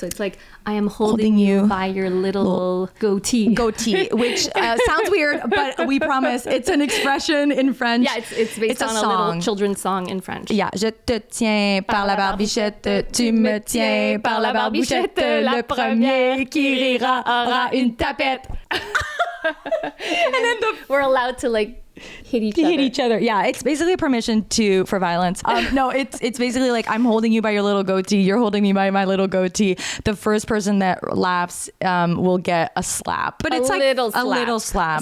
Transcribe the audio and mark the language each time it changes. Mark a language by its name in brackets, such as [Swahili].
[English] So it's like, I am holding you by your little goatee. Goatee, which sounds weird, but we promise it's an expression in French. Yeah, it's based on a little children's song in French. [French] Yeah, je te tiens par la barbichette, tu me tiens par la barbichette, le premier qui rira aura une tapette. [English] And then we're allowed to like hit each other. Yeah, it's basically a permission for violence. No, it's basically like I'm holding you by your little goatee. You're holding me by my little goatee. The first person that laughs will get a slap. But it's like a little slap.